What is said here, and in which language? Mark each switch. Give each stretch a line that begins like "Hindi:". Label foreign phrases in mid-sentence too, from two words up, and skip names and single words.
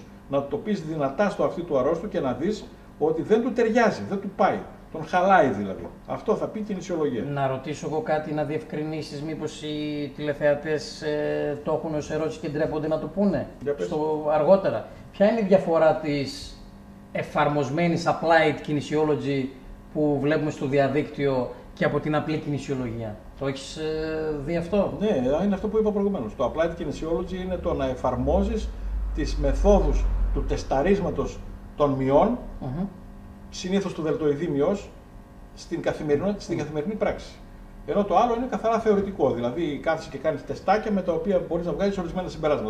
Greek: Να το πεις δυνατά στο αυτί του αρρώστου και να δεις ότι δεν του ταιριάζει, δεν του πάει. Τον χαλάει δηλαδή. Αυτό θα πει κινησιολογία. Να ρωτήσω εγώ κάτι, να διευκρινίσεις, μήπως οι τηλεθεατές το έχουν ως ερώτηση και ντρέπονται να το πούνε αργότερα. Ποια είναι η διαφορά της εφαρμοσμένης
English: applied kinesiology
Greek: που βλέπουμε στο διαδίκτυο και από την απλή κινησιολογία? Το έχεις δει αυτό? Ναι, είναι αυτό που είπα προηγουμένως. Το
English: applied kinesiology
Greek: είναι το να εφαρμόζεις τις μεθόδους του τεσταρίσματος των μειών, συνήθως του δελτοειδή μειός, στην καθημερινή πράξη. Ενώ το άλλο είναι καθαρά θεωρητικό, δηλαδή κάθεσαι και κάνεις τεστάκια με τα οποία μπορείς να βγάλεις ορισμένα συμπεράσματα.